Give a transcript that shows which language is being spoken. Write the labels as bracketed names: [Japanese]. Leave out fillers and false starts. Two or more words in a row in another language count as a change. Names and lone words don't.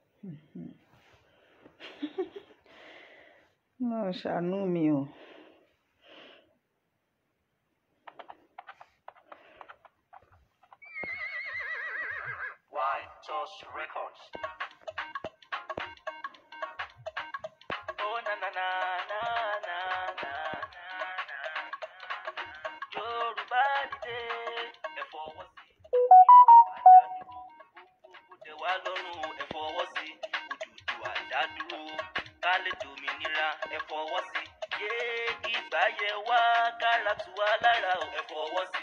[English] No, [Yoruba] ṣàánú mi o. [English] Why just records? Oh na na na na na na na. [Yoruba] Yorùbá dìde ẹ fọwọ́ sí. Tẹ́ wá lọ́rùn ẹ fọwọ́ sí. Òdùdúwà dádúró ká lè dòmìnira ẹ fọwọ́ sí. Yé kí ìgbà yẹ wá kára tù wá lára ẹ fọwọ́ sí.